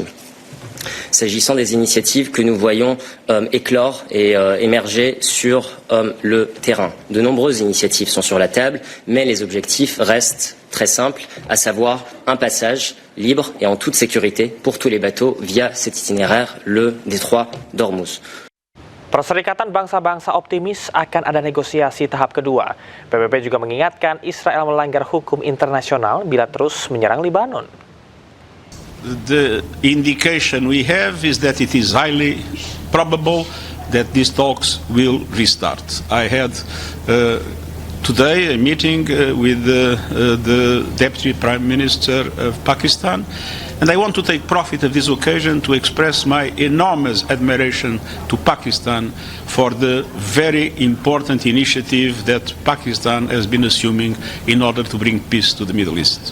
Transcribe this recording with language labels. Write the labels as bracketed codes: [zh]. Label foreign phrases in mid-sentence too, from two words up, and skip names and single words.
[fr] S'agissant des initiatives que nous voyons éclore et émerger sur le terrain, de nombreuses initiatives sont sur la table, mais les objectifs restent très simples, à savoir un passage libre et en toute sécurité pour tous les bateaux via cet itinéraire, le détroit d'Ormuz. [id] Perserikatan Bangsa-Bangsa optimis akan ada negosiasi tahap kedua. PBB juga mengingatkan Israel melanggar hukum internasional bila terus menyerang Lebanon. [en] The indication we have is that it is highly probable that these talks will restart. I had today a meeting with the Deputy Prime Minister of Pakistan, and I want to take profit of this occasion to express my enormous admiration to Pakistan for the very important initiative that Pakistan has been assuming in order to bring peace to the Middle East.